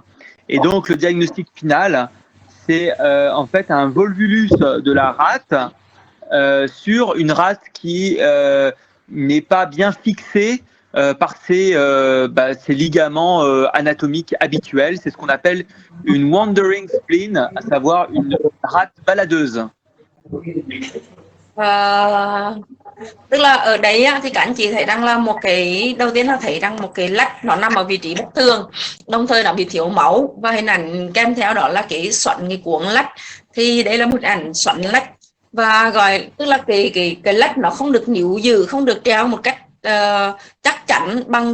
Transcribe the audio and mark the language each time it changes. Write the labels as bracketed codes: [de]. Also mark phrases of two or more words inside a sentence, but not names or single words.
[fr] Et donc, le diagnostic final, c'est en fait un volvulus de la rate sur une rate qui n'est pas bien fixée par ses ligaments anatomiques habituels. C'est ce qu'on appelle une [en] wandering spleen, [fr] à savoir une rate baladeuse. [vi] Tức là ở đấy thì các anh chị thấy rằng là một cái, đầu tiên là thấy rằng một cái lách nó nằm ở vị trí bất thường, đồng thời nó bị thiếu máu, và hình ảnh kèm theo đó là cái xoắn cái cuống lách. Thì đây là một ảnh xoắn lách, và gọi tức là cái lách nó không được níu giữ, không được treo một cách chắc chắn bằng